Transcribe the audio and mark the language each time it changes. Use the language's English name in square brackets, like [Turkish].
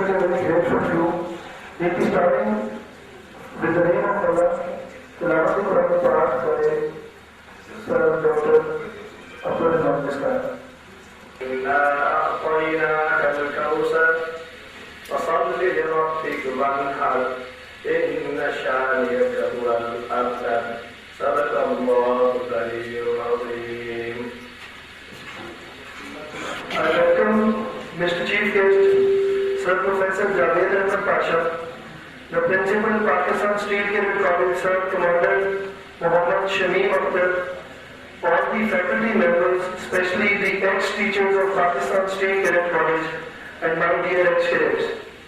[English] We are very grateful to you. We'll be starting with the name of Allah, Tilawat Quran Pak by Sir Dr. Abdul Rahman Muskan. [Arabic] إنا أعطيناك الكوثر فصل لربك وانحر إن شانئك هو الأبتر صدق الله العلي العظيم. [English] I welcome Mr. Chief Guest, Sir Professor Javed Ahmed Pasha, the Principal, Pakistan Steel Cadet College, Sir Commander Muhammad Shamim Akhtar, all the faculty members, especially the ex-teachers of Pakistan Steel Cadet College, and my dear ex-cadets.